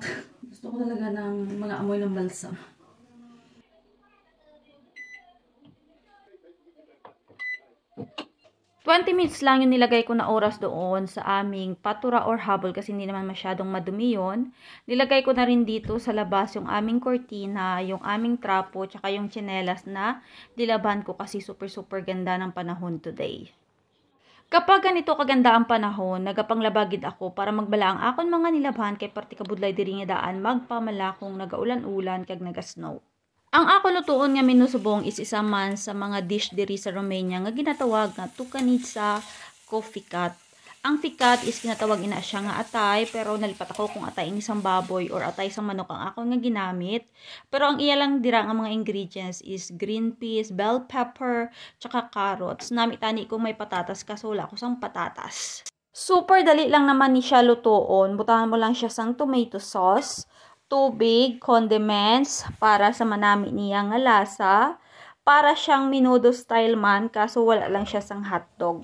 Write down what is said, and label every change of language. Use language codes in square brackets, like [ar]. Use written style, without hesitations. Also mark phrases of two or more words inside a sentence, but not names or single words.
[tl] Gusto ko talaga ng mga amoy ng balsam. 20 minutes lang yung nilagay ko na oras doon sa aming patura or habol kasi hindi naman masyadong madumi yun. Nilagay ko na rin dito sa labas yung aming kortina, yung aming trapo, tsaka yung tsinelas na dilaban ko kasi super ganda ng panahon today. [hil] Kapag ganito kaganda ang panahon, nagapanglabagid ako para magbala ang akon mga nilabhan kay partikabudlay diri nga daan magpamalakong nagaulan-ulan kag nagasnow. Ang ako lutuon nga minusubong is isa man sa mga dish diri sa Romania nga ginatawag nga tukanitsa kofikat. Ang fikat is ginatawag ina siya nga atay, pero nalipat ako kung atay ini isang baboy or atay isang manok ang ako nga ginamit. Pero ang iya lang dira nga mga ingredients is [en] green peas, bell pepper, [hil] tsaka carrots. Namitani ko may patatas kaso wala ko sang patatas. Super dali lang naman ni siya lutuon. Butahan mo lang siya sang [en] tomato sauce, [hil] tubig, condiments para sa manami niya nga lasa. Para siyang menudo style man kaso wala lang siya sang hotdog.